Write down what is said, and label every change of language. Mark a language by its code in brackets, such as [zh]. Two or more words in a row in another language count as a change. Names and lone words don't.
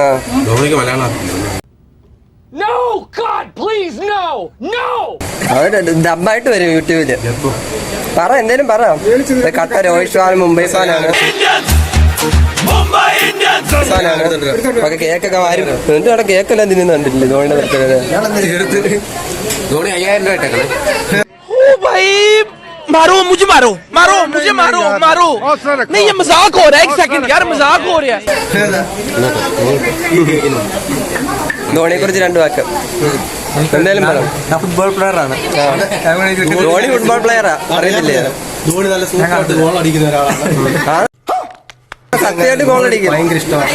[ml] ഡബ്ബായിട്ട് വരും യൂട്യൂബില്. പറ. എന്തേലും പറ. കട്ട രോഹിത് ഫാൻ, മുംബൈ ഫാനാണ്. ഒക്കെ കേക്കൊക്കെ വാരും. എന്നിട്ട് അവിടെ കേക്കെല്ലാം തിന്നുന്നുണ്ടില്ലേ ധോണിയുടെ ബർത്ത്ഡേ? ധോണി 5000 രൂപ ഇട്ടേക്കണേ. [hi] मारो मुझे मारो मारो मुझे मारो मारो नहीं ये मजाक हो रहा है. 1 सेकंड यार मजाक हो रहा है. [ml] ധോണിയെ കുറിച്ച് 2 വാക്ക്. എന്തായാലും പറ. ഫുട്ബോൾ പ്ലെയർ ആണ്. ധോണി ഫുട്ബോൾ പ്ലെയറാ. അറിയത്തില്ലേ? ധോണി നല്ല സൂപ്പറായിട്ട് ഗോൾ അടിക്കുന്ന ഒരാളാണ്. സത്യമായിട്ട് ഗോൾ അടിക്കും. ഭയങ്കര ഇഷ്ടമാണ്.